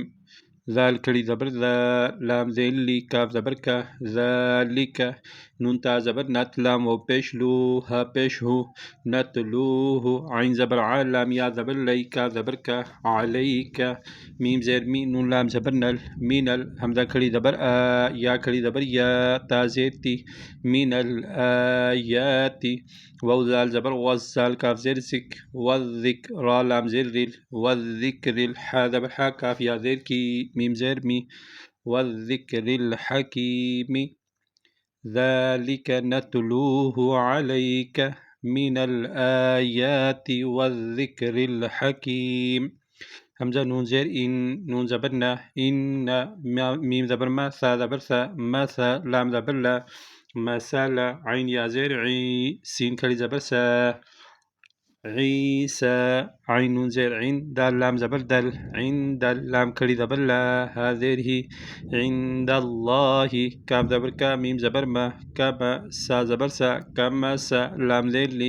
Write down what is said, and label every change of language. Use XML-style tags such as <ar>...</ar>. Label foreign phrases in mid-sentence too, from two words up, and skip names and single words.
<ur>ذال کھڑی زبر ذا، لام زیل لی، کاف زبر کا، ذالک، نون تا زبر نت، لام و پیش لو، ہا پیش ہو، نت لو ہو، عین زبر ع، لام یا زبر لی، کاف زبر کا، علیک، میم زیر می، نون لام زبر نل، مینل، حمزہ کھڑی زبر آ، یا کھڑی زبر یا، تا زیر تی،</ur> <ar>من الآیاتی،</ar> <ur>واو زال زبر وز، زال کاف زیر سک، والذک، را لام زیر ریل، والذکر الحا زبر حا، کاف یا زیر کی، میم زیر می،</ur> <ar>والذکر الحکیم، ذالک نتلوه علیک من الآیات والذکر الحکیم۔</ar> <ur>حمزہ نون زیر ان، نون زبر نہ، ان، میم زبر ما، سا زبر سا، مسا، لام زبر لا، مسالا، عین یا زیر عی، سین کھڑی زبر سا، عیسا، عین نون زیر عین، دال لام زبر دل، عند، لام کھڑی زبر لا، ہا زیر ہی،</ur> <ar>عند اللہ،</ar> <ur>کاف زبر کا، میم زبر ما، کما، سا زبر سا، کما سا، لام زیر لی،</ur>